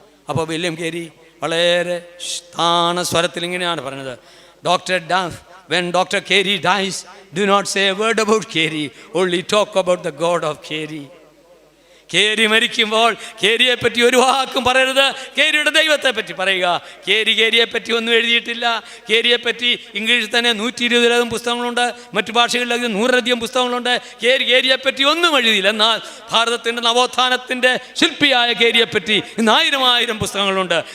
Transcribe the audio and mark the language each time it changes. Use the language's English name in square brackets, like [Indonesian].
[Malayalam] അപ്പോൾ വില്യം കേരി വളരെ താണ സ്വരത്തിൽ ഇങ്ങനെയാണ് പറഞ്ഞത്, doctor duff, when Dr. [English] Kerry dies, do not say a word about Kerry, only talk about the God of Kerry. [Malayalam] കേരി മരിക്കുമ്പോൾ കേരിയെ പറ്റി ഒരു വാക്കും പറയരുത്, കേരിയുടെ ദൈവത്തെ പറ്റി പറയുക. കേരിയെ പറ്റി ഒന്നും എഴുതിയിട്ടില്ല. കേരിയെ പറ്റി ഇംഗ്ലീഷിൽ തന്നെ 120-ലധികം പുസ്തകങ്ങളുണ്ട്, മറ്റു ഭാഷകളിലധികം 100-ലധികം പുസ്തകങ്ങളുണ്ട്. കേരിയെ പറ്റി ഒന്നും എഴുതിയില്ല. എന്നാൽ ഭാരതത്തിൻ്റെ നവോത്ഥാനത്തിൻ്റെ ശില്പിയായ കേരിയെ പറ്റി ഇന്ന് 1000 പുസ്തകങ്ങളുണ്ട്.